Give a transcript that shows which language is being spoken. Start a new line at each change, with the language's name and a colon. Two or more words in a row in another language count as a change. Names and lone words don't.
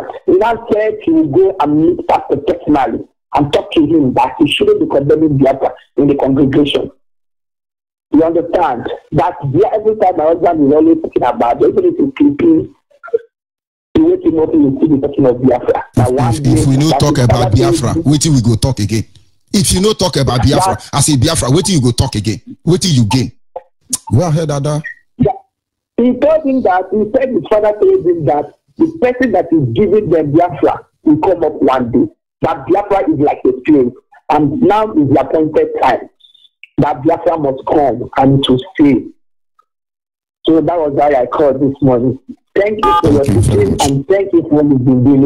English: He now said he will go and meet pastor personally and talk to him that he shouldn't be condemning Biafra in the congregation. You understand? That every time my husband is always talking about, even if he's sleeping, he wakes him up and you see the talking of Biafra. If we don't talk about Biafra, wait till we go talk again. If you don't talk about Biafra, I say Biafra, wait till you go talk again. Wait till you gain. Go ahead, Ada. He told him that, he said his father told him that the person that is giving them Biafra will come up one day. That Biafra is like a spirit. And now is the appointed time that Biafra must come and to stay. So that was why I called this morning. Thank you for your teaching and thank you for what you've been doing.